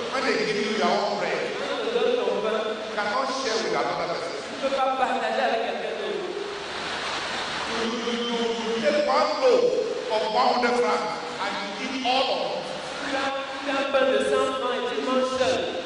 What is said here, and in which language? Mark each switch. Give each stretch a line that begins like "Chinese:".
English: When they give you your own bread,
French: Quand on te donne ton pain,
English: you cannot share with another person.
French: tu ne peux pas partager avec quelqu'un d'autre.
English: You take one loaf of 100 francs and you eat all of it.
French: Tu as un pain de 100 francs et tu manges seul.